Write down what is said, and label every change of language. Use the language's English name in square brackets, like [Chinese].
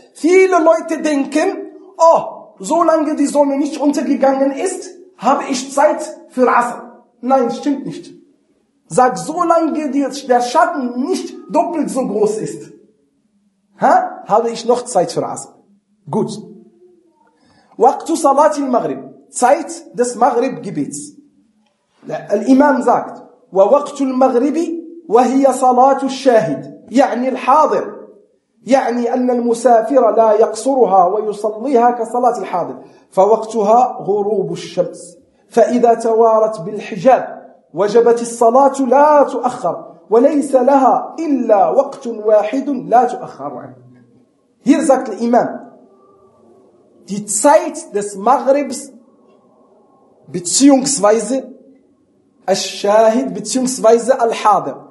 [German] Viele Leute denken, oh, solange die Sonne nicht untergegangen ist, habe ich Zeit für Asr. Nein, stimmt nicht. Sag, solange der Schatten nicht doppelt so groß ist, habe ich noch Zeit für Asr. Gut. [Arabic] وقت صلاة المغرب [German] Zeit des Maghrib Gebets. [Arabic] الإمام [German] sagt [Arabic] ووقت المغرب وهي صلاة الشاهد يعني الحاضر يعني أن المسافر لا يقصرها ويصليها كصلاة الحاضر فوقتها غروب الشمس فإذا توارت بالحجاب وجبت الصلاة لا تؤخر وليس لها إلا وقت واحد لا تؤخر عنه. [German] Hier sagt الإمام, die Zeit des Maghribs beziehungsweise [Arabic] الشاهد beziehungsweise الحاضر.